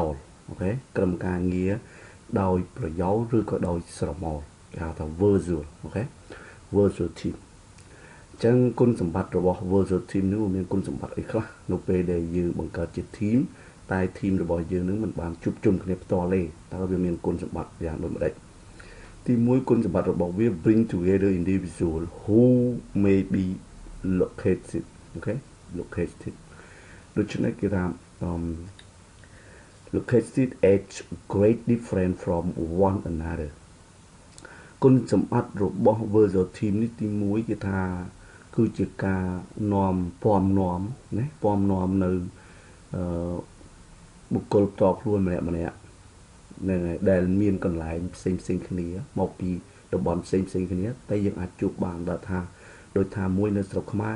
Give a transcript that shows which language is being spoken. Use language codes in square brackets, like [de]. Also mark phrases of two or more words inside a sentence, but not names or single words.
[km] លអូខេក្រុមការងារដោយប្រយោលឬក៏ដោយស្រមោលគេហៅថា Virtual អូខេ [en] Virtual Team [km] ចឹងគុណសម្បត្តិរបស់ [en] Virtual Team [km] នេះមានគុណសម្បត្តិអីខ្លះនៅពេលដែលយើងបង្កើតជា team តែ team របស់យើងនឹងមិនបានជួបជុំគ្នាផ្ទាល់ទេតើវាមានគុណសម្បត្តិយ៉ាងដូចម្ដេចទីមួយគុណសម្បត្តិរបស់វា [en] bring together individual who may be located [km] អូខេ located ដូច្នេះគេថា [en] located at great different from one another [km] គុណសម្បត្តិរបស់ [en] Virtual Team [km] នេះទីមួយគេថាគឺជាការនាំពំនាំណាពំនាំនៅ បុគ្គលផ្ទាល់ខ្លួនម្នាក់ហ្នឹងហើយដែលមានកន្លែងផ្សេងគ្នាមកពីតំបន់ផ្សេងគ្នាតែយើងអាចជួបបានដល់ថាដូចថាមួយនៅស្រុកខ្មែរ